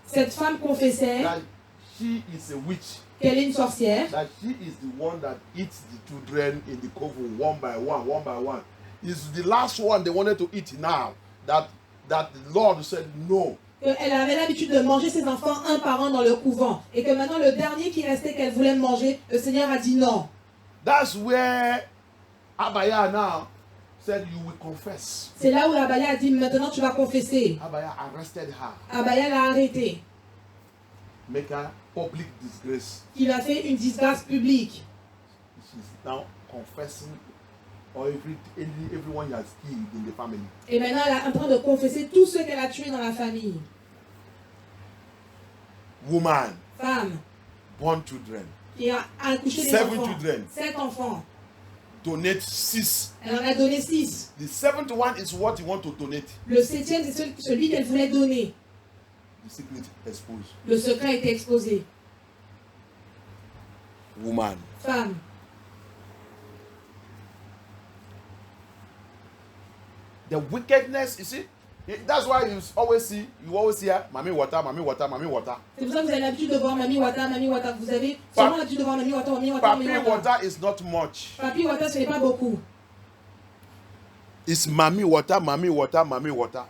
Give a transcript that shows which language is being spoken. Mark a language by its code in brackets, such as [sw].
[fr] Cette femme confessait [en] that she is a witch. [fr] qu'elle est une sorcière. [en] That she is the one that eats the children in the coven one by one, one by one. It's the last one they wanted to eat now. That the Lord said no. [fr] Elle avait l'habitude de manger ses enfants un par un dans le couvent. Et que maintenant, le dernier qui restait qu'elle voulait manger, le Seigneur a dit non. [en] That's where Abaya now said you will confess. [fr] C'est là où Abaya a dit maintenant tu vas confesser. [en] Abaya arrested her. [fr] Abaya l'a arrêté. [en] Make her public disgrace. [fr] Il a fait une disgrâce publique. [en] She's now confessing everyone he has killed in the family. [fr] Et maintenant, elle est en train de confesser tous ceux qu'elle a tués dans la famille. [en] Woman, [fr] Femme, [en] born children, [fr] qui a accouché des 7 enfants. [en] children. [fr] 7 enfants. [en] donate 6. [fr] Elle en a donné 6. [en] The 7th one is what you want to donate. [fr] Le 7e, c'est celui qu'elle voulait donner. [en] the secret exposed. [fr] Le secret a été exposé. [en] Woman. [fr] Femme. [en] The wickedness, you see, that's why you always hear, Mami water, Mami water, Mami water. [fr] C'est pour ça que vous avez l'habitude de voir Mami Wata, Mami Wata. Vous avez seulement l'habitude de voir Mami Wata, Mami Wata, Mami [en] Papi Wata. water is not much. [fr] Papi Wata, ce n'est pas beaucoup. [en] It's Mami water, Mami water, Mami water.